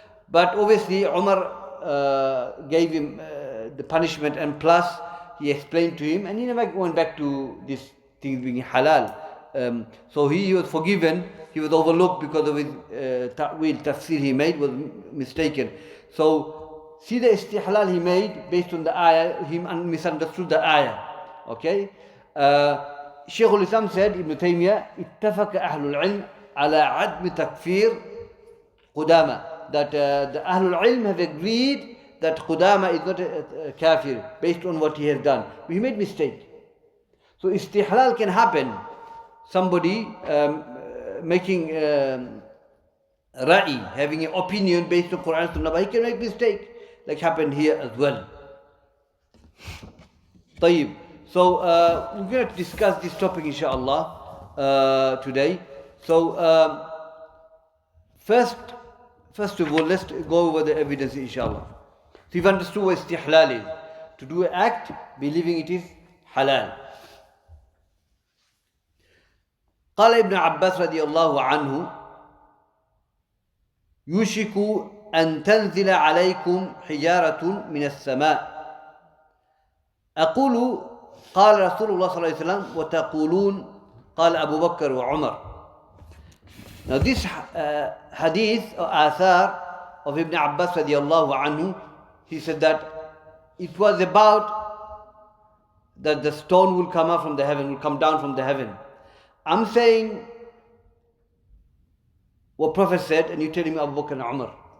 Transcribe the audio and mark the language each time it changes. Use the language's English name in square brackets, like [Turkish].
[English] But obviously, Umar gave him the punishment, and plus he explained to him, and he never went back to this thing being halal. So he was forgiven, he was overlooked because of his ta'wil, tafsir he made was mistaken. So see the istihlal he made based on the ayah, he misunderstood the ayah. Okay? Shaykhul-Islam said, Ibn Taymiyyah, [Arabic] اتفق أهل العلم على عدم تكفير قدامى. [English] That the Ahlul Ilm have agreed that Qudama is not a kafir based on what he has done. But he made mistake. So istihlal can happen. Somebody making ra'i, having an opinion based on Quran and Sunnah, but he can make mistake, like happened here as well. [Arabic] طيب. [English] So we're going to discuss this topic inshallah today. So first of all, let's go over the evidence inshallah. So you've understood what istihlal is. To do an act, believing it is halal. [Arabic] قال ابن عباس رضي الله عنه يوشك أن تنزل عليكم حجارة من السماء أقول قال رسول الله صلى الله عليه وسلم وتقولون قال أبو بكر وعمر. [English] Now this hadith or athar of Ibn Abbas radiallahu anhu, he said that it was about that the stone will come out from the heaven, will come down from the heaven. I'm saying what Prophet said, and you're telling me Abu Bakr and Umar.